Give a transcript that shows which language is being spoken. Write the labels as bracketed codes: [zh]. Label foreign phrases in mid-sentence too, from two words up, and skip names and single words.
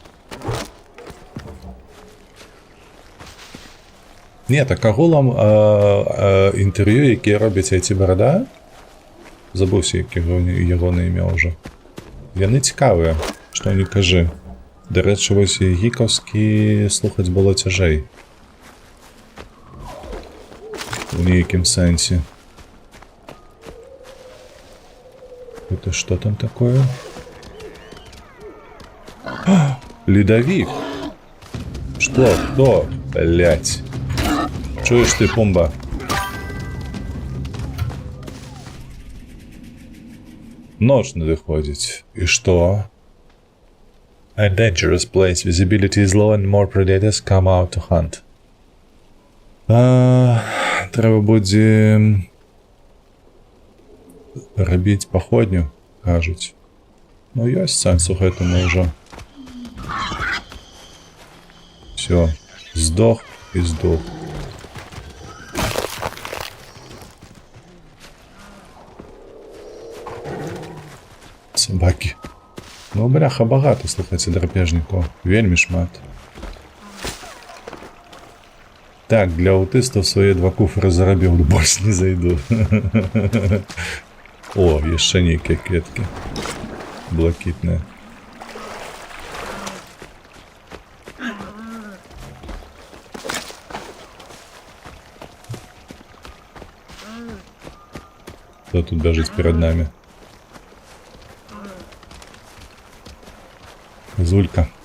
[be] Не, так агулам інтэрв'ю, якія робяць айці барада, забыўся, які ягоны імя ўжо. Яны цікавыя, што не кажы. Дарэчы, вось і гікаўскі слухаць было цяжэй. У нейкім сэнсе. [ru] Это что там такое? А, ледовик! Что? Кто? Блять. [be] Чуешь ты, Пумба? Ночь надыходить. [ru] И что? [en] A dangerous place. Visibility is low and more predators come out to hunt. [be] Треба будзе рабіць паходню, кажуць. Ну, ёсць сэнс у гэтаму ўжо. [ru] Всё, здох і здох. [be] Собакі. Ну, бляха, багата, слухайце, драпежнікаў. Вельмі шмат. Так, для аутыстаў свае 2 куфры зарабіў, больш не зайду. О, яшчэ нейкія кветкі. Блакітныя. [ru] Кто тут бежит перед нами? Зулька.